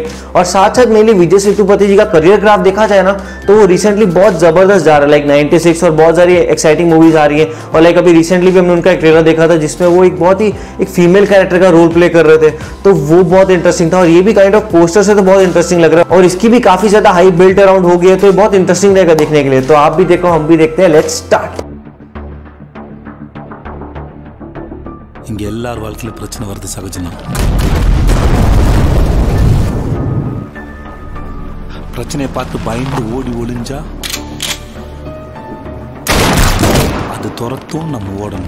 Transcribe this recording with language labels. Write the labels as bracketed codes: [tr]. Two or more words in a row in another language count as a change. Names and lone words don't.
[hi] और साथ साथ मेनली विजय सेतुपति जी का [en] career graph [hi] देखा जाए ना, तो वो रिसेंटली बहुत जबरदस्त जा रहा है, लाइक 96 और बहुत सारी [en] exciting movies [hi] आ रही है। और लाइक अभी रिसेंटली भी हमने उनका एक ट्रेलर देखा था जिसमें वो एक बहुत ही एक [en] female character [hi] का [en] role play [hi] कर रहे थे, तो वो बहुत इंटरेस्टिंग था। और ये भी [en] kind of poster [hi] से तो बहुत इंटरेस्टिंग लग रहा है और इसकी भी काफी ज्यादा [en] high built around [hi] हो गई है, तो ये बहुत इंटरेस्टिंग रहेगा देखने के लिए। तो आप भी देखो, हम भी देखते हैं, [en] let's start. [ta] இங்க எல்லார் வாழ்க்கையில பிரச்சனை வருது சகஜமா. பிரச்சனையை பார்த்து பயந்து ஓடி ஒளிஞ்சா அது துரத்தும் நம்ம ஓடணும்.